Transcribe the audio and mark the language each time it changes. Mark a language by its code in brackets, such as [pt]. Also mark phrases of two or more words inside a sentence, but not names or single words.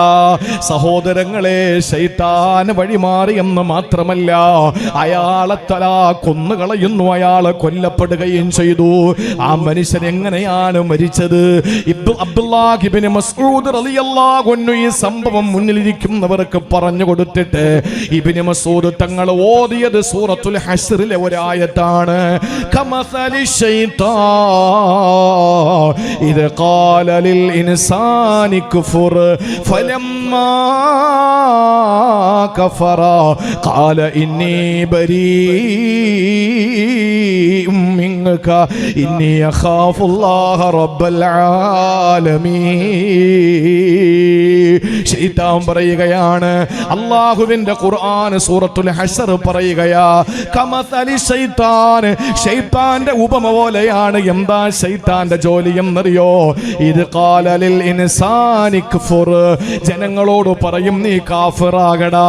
[ml] സഹോദരങ്ങളെ, ശൈത്താൻ വഴിമാറി എന്ന് മാത്രമല്ല, അയാളെ തല കൊന്നുകളയുന്നു, അയാളെ കൊല്ലപ്പെടുകയും ചെയ്തു. ആ മനുഷ്യൻ എങ്ങനെയാണ് മരിച്ചത്? അബ്ദുല്ലാഹ് ഇബ്നു മസ്ഊദ് റളിയല്ലാഹു അൻഹു ഈ സംഭവം മുന്നിലിരിക്കുന്നവർക്ക് പറഞ്ഞു കൊടുത്തിട്ട് ഇബ്നു മസ്ഊദ് തങ്ങൾ ഓതിയത് സൂറത്തുൽ ഹശ്റിലെ ഒരു ആയത്താണ്. [ar] കമസലി الشيطان إذ قال للإنسان كفر فلما كفر قال إني بريء منك إني أخاف الله رب العالمين. [ml] ശൈത്താൻ പറയുകയാണ്, അല്ലാഹുവിന്റെ ഖുർആൻ സൂറത്തുൽ ഹശ്ർ പറയുകയാ, [ar] كمثل الشيطان, [ml] ശൈത്താന്റെ ഉപമ പോലെയാണ്. എന്താ ശൈത്താന്റെ ജോലി എന്നറിയോ? ഇത് [ar] قال للإنسان اكفر, [ml] ജനങ്ങളോട് പറയും നീ കാഫിറാകടാ.